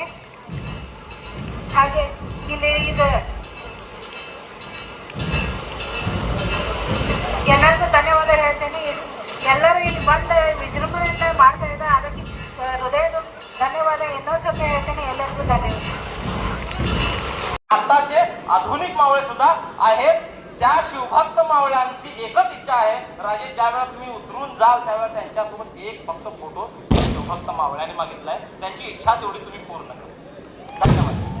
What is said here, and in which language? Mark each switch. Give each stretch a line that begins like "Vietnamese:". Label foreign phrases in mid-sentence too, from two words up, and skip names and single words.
Kannada: ಹಾಗೆ ಇಲ್ಲಿ ಇದು ಎಲ್ಲರಿಗೂ ಧನ್ಯವಾದ ಹೇಳ್ತೇನೆ. ಎಲ್ಲರೂ ಇಲ್ಲಿ ಬಂದು ವಿಜೃಂಭಣೆಯಿಂದ ಮಾಡ್ತಾ ಇದ್ದಾರೆ. ಅದಕ್ಕೆ ಹೃದಯದ धन्यवाद. ಇನ್ನೊಂದ್ಸತಿ ಹೇಳ್ತೇನೆ ಎಲ್ಲರಿಗೂ ಧನ್ಯವಾದ.
Marathi: आताचे आधुनिक मावळे सुद्धा आहेत. त्या शिवभक्त मावळ्यांची एकच इच्छा आहे, राजे ज्यावेळेला तुम्ही उतरून जाल त्यावेळेला त्यांच्यासोबत एक फक्त फोटो शिवभक्त मावळ्यांनी मागितलाय. त्यांची इच्छा तेवढी तुम्ही पूर्ण करा. धन्यवाद.